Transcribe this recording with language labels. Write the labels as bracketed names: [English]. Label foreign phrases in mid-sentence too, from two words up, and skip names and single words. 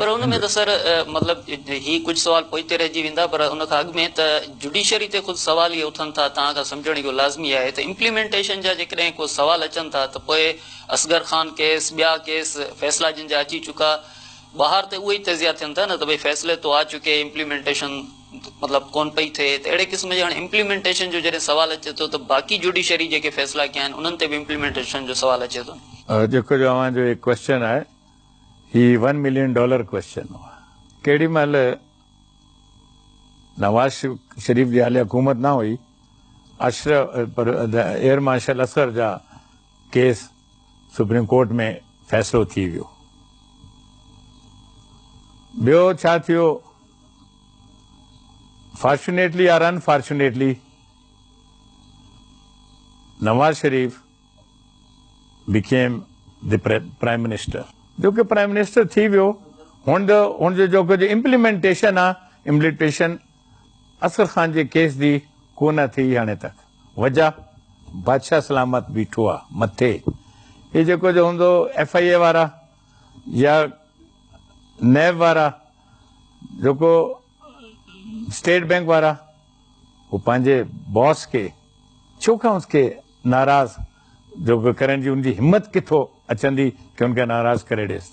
[Sindhi] पर हुन में त सर मतिलबु ही कुझु सवाल पोइते रहिजी वेंदा, पर हुन खां अॻु में त जुडिशरी ते ख़ुदि सवाल इहे उथनि था, तव्हां खां सम्झण इहो लाज़मी आहे त इम्प्लीमेंटेशन जा जेकॾहिं को सवाल अचनि था त पोइ असगर ख़ान केस, ॿिया केस फ़ैसिला जिन जा अची चुका, ॿाहिरि त उहे ई तज़िया थियनि था न त भई [Urdu] فیصلے تو آ چکے, [Sindhi] इम्प्लीमेंटेशन मतिलबु कोन पई थिए, त अहिड़े क़िस्म जे हाणे इम्प्लीमेंटेशन जो जॾहिं सवाल अचे थो त बाक़ी जुडिशरी जेके फ़ैसिला कया आहिनि उन्हनि ते बि इम्प्लीमेंटेशन जो सवाल अचे थो. जेको जो अव्हांजो एक क्वेश्चन आहे ही $1 [English] million question [Sindhi] हुआ. केॾी महिल नवाज शरीफ जी हाली हुकूमत न हुई, एयर मार्शल असगर जा केस सुप्रीम कोर्ट में फ़ैसिलो थी वियो. ॿियो छा थियो, [English] फॉर्चुनेटली और अनफॉर्चुनेटली नवाज शरीफ became the prime minister. [Sindhi] जो कि [English] prime minister [Sindhi] थी वियो, हुनजो जेको जो इम्प्लीमेंटेशन आहे, इम्प्लीमेंटेशन असगर ख़ान जे केस जी कोन थी हाणे तक. वजह बादशाह सलामत बीठो आहे मथे. हे जेको जो हूंदो FIA वारा या नैब वारा, जेको स्टेट बैंक वारा, वो पंहिंजे बॉस के छो खां उसके नाराज़ जो करण जी उनजी हिम्मत किथों अचंदी कि उनखे नाराज़ करे ॾेसि.